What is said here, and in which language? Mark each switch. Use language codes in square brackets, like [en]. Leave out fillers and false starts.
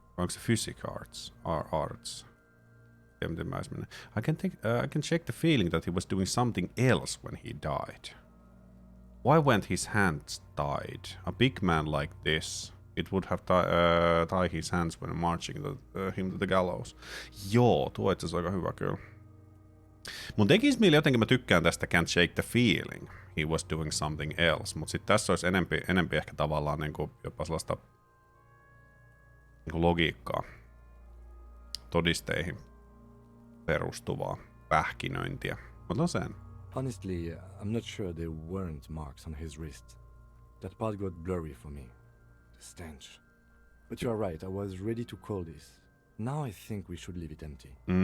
[fi] Onko se [en] physic arts? Arts. I can check the feeling that he was doing something else when he died. Why weren't his hands tied? A big man like this, it would have tied his hands when marching him to the gallows. [fi] Joo, tuo itse asiassa aika hyvä kyllä. Mun tekis mieli jotenkin, mä tykkään tästä [en] can't shake the feeling. He was doing something else. [fi] Mut sit tässä olisi enempi ehkä tavallaan niinku jopa sellaista niinku logiikkaa. Todisteihin perustuvaa pähkinöintiä. Otan sen. [en] Honestly, I'm not sure there weren't marks on his wrist. That part got blurry for me. The stench. But you're right, I was ready to call this. Now I think we should leave it empty.